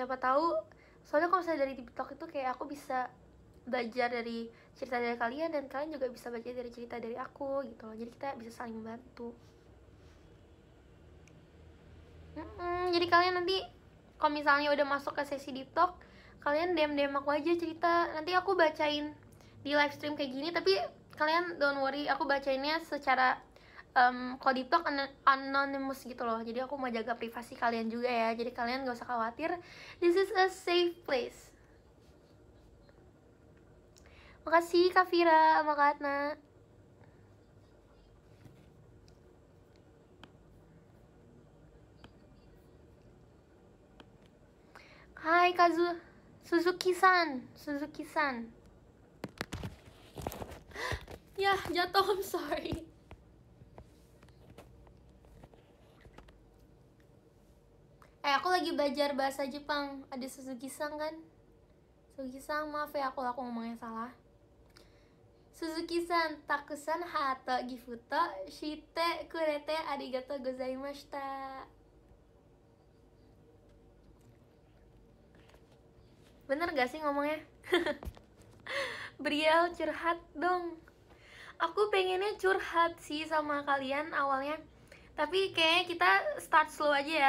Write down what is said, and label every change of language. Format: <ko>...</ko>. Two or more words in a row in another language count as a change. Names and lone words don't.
<id>Siapa tahu Soalnya kalau misalnya dari TikTok itu kayak aku bisa belajar dari cerita dari kalian, dan kalian juga bisa belajar dari cerita dari aku gitu loh. Jadi kita bisa saling membantu. Jadi kalian nanti kalau misalnya udah masuk ke sesi</id> <en>deep talk,</en> <id>kalian DM aku aja cerita, nanti aku bacain di live stream kayak gini. Tapi kalian</id> <en>don't worry,</en> <id>aku bacainnya secara kalau</id> <en>deep talk anonymous</en> <id>gitu loh. Jadi aku mau jaga privasi kalian juga ya, jadi kalian gak usah khawatir,</id> <en>this is a safe place.</en> <id>Makasih Kak Vira sama Kak Atna. Hai Kazu Suzuki-san. Ya, jatuh,</id> <en>I'm sorry.</en> <id>Aku lagi belajar bahasa Jepang. Ada Suzuki-san kan? Suzuki-san, maaf ya aku ngomongnya salah.</id> <ja>鈴木さん、たくさんハートギフトしてくれてありがとうございました.</ja> <id>Bener gak sih ngomongnya? Briel, curhat dong. Aku pengennya curhat sih sama kalian awalnya, tapi kayaknya kita</id> <en>start slow</en> <id>aja ya.</id>